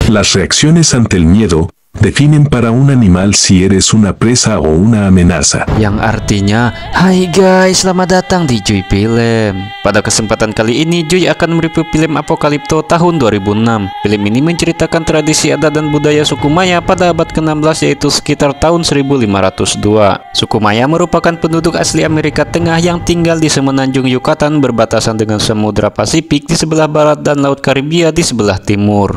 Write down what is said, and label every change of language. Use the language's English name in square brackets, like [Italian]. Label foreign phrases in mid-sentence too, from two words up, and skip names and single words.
[Spanish] Las reacciones ante el miedo definen para un animal si eres una presa o una amenaza. [Indonesian] Yang artinya, hai guys, selamat datang di Joy Film. Pada kesempatan kali ini, Joy akan mereview film Apokalipto tahun 2006. Film ini menceritakan tradisi adat dan budaya suku Maya pada abad ke-16, yaitu sekitar tahun 1502. Suku Maya merupakan penduduk asli Amerika Tengah yang tinggal di semenanjung Yucatan berbatasan dengan Samudra Pasifik di sebelah barat dan Laut Karibia di sebelah timur.